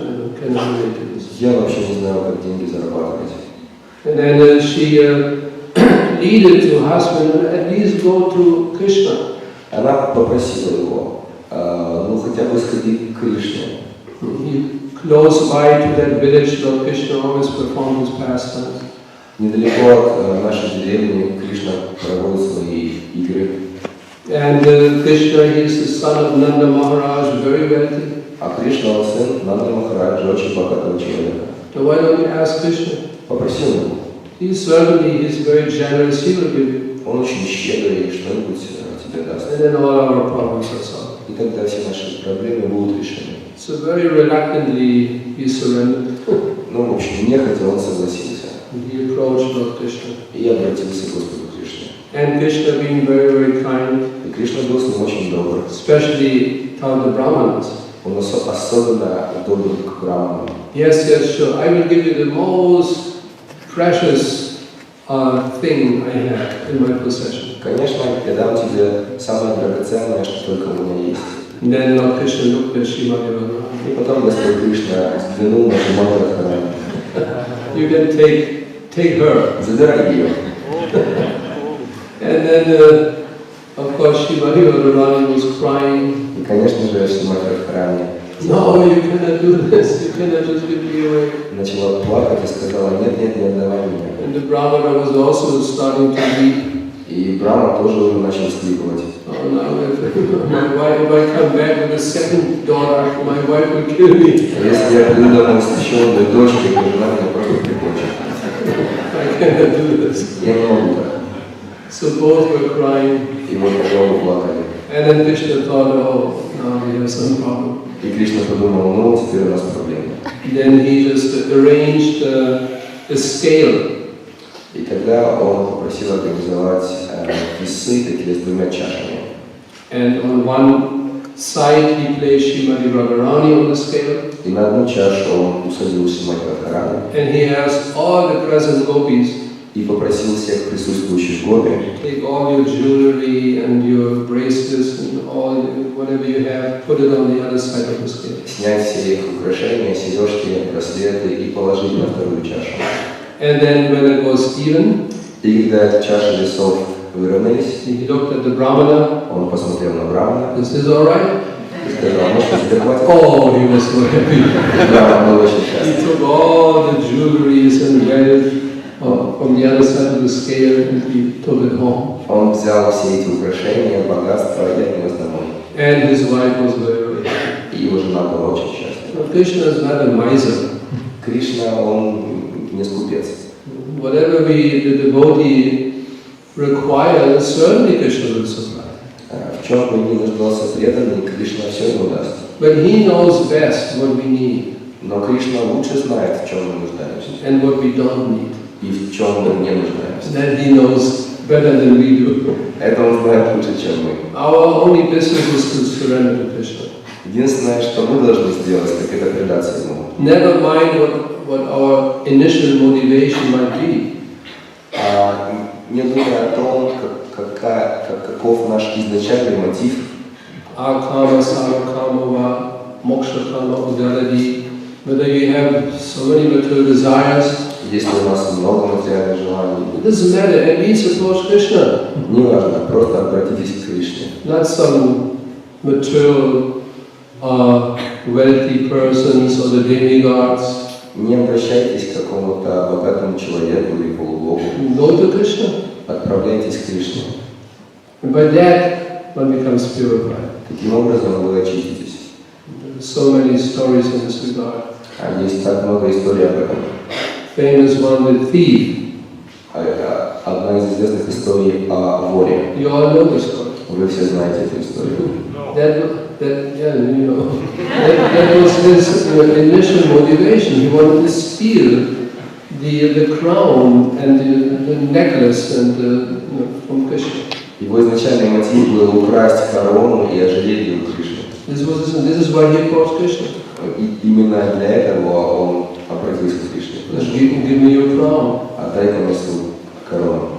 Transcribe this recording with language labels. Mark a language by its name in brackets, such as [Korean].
[English] I cannot relate to this. [Russian] Я вообще не знаю, как деньги зарабатывать. [English] And then she pleaded to her husband, at least go to Krishna. [Russian] Она попросила его: ну хотя бы сходи к Кришне. [English] Close by to that village, Lord Krishna always performed his pastimes. [Russian] Недалеко от нашей деревни Кришна проводит свои игры. [English] And Krishna, he is the son of Nanda Maharaj, very wealthy. [Russian] А Кришна, он сын Нанды Махараджа, очень богатого человека. [English] So why don't you ask Krishna? [Russian] Попросил его. [English] He certainly is very generous, he will give you. [Russian] Он очень щедрый, что-нибудь тебе даст. [English] And then all our problems are solved. [Russian] И тогда все наши проблемы будут решены. [English] So very reluctantly he surrendered. [Russian] Ну, в общем, нехотя он согласился. [English] And he approached Lord Krishna. [Russian] И обратился к Господу Кришне. [English] And Krishna being very, very kind, [Russian] И Кришна был с ним очень добр. [English] especially toward the Brahmanas. [Russian] Он особенно добр к браманам. [English] Yes, yes, sure. I will give you the most precious thing I have in my possession. [Russian] Конечно, я дам тебе самое драгоценное, что только у меня есть. [English] And then Lord Krishna looked at Srimati Radharani. [Russian] И потом Господь Кришна взглянул на Шримати Радхарани. [English] You can take her. [Russian] Забирай ее. [English] And then, of course, Srimati Radharani was crying. [Russian] И, конечно же, Шримати Радхарани [English] No, you cannot do this. You cannot just give me away. [Russian] начала плакать и сказала: нет, нет, не отдавай меня. [English] And the Brahmana was also starting to weep. [Russian] И Брахма тоже уже начал всхлипывать. [English] Oh, now if I come back with a second daughter, my wife will kill me. [Russian] Если я приду домой с еще одной дочкой, то жена меня просто прикончит. [English] I cannot do this. [Russian] Я не могу так. [English] So both were crying. [Russian] И вот оба плакали. [English] And then Krishna thought, oh, now we have some problem. [Russian] И Кришна подумал: ну, теперь у нас проблема. [English] Then he just arranged a scale. [Russian] И тогда он попросил организовать весы такие с двумя чашами. [English] And on one side he placed Srimati Radharani on the scale. [Russian] И на одну чашу он усадил Шримати Радхарани. [English] And he asked all the present gopis, [Russian] И попросил всех присутствующих годы: [English] take all your jewelry and your bracelets and all whatever you have, put it on the other side of the scale. [Russian] снять все их украшения, сережки, браслеты и положить на вторую чашу. [English] And then when it was even, [Russian] И когда чаши весов выровнялись, [English] he looked at the Brahmana. [Russian] он посмотрел на Брахмана [English] Is this all right? [Russian] и сказал: ну что, тебе хватит? [English] Oh, he was so happy. [Russian] Брахман был очень [English] He [Russian] счастлив. [English] took all the jewelries and wealth from the other side of the scale and he took it home. [Russian] Он взял все эти украшения, богатства и отнес домой. [English] And his wife was very happy. [Russian] И его жена была очень счастлива. [English] But Krishna is not a miser. [Russian] Кришна, он не скупец. [English] Whatever the devotee requires, certainly Krishna will supply. [Russian] В чем бы ни нуждался преданный, Кришна все ему даст. [English] But he knows best what we need [Russian] Но Кришна лучше знает, в чем мы нуждаемся [English] and what we don't need. [Russian] и в чем мы не нуждаемся. [English] That he knows better than we do. [Russian] Это он знает лучше, чем мы. [English] Our only business is to surrender to Krishna. [Russian] Единственное, что мы должны сделать, так это предаться ему. [English] Never mind what our initial motivation might be. [Russian] Не думая о том, каков наш изначальный мотив. [Sanskrit] Akama, sarakama, moksha-kama, udadadi. [English] Whether you have so many material desires, [Russian] Если у нас много материальных желаний, [English] it doesn't matter. At least approach Krishna. [Russian] не важно, просто обратитесь к Кришне. [English] Not some material, wealthy persons or the demigods. [Russian] Не обращайтесь к какому-то богатому человеку или полубогу. [English] Go to Krishna. [Russian] Отправляйтесь к Кришне. [English] And by that, one becomes purified. [Russian] Таким образом вы очиститесь. [English] There are so many stories in this regard. [Russian] А есть так много историй об этом. [English] Famous one, the thief. [Russian] Одна из известных историй о воре. [English] You all know the story. [Russian] Вы все знаете эту историю. [English] Yeah, you know. That was his initial motivation. He wanted to steal the crown and the necklace and from Krishna. [Russian] Его изначальный мотив был украсть корону и ожерелье у Кришны. [English] This is why he approached Krishna. [Russian] И именно для этого он обратился к Кришне. [English] Give me your crown. [Russian] Отдай-ка мне свою корону.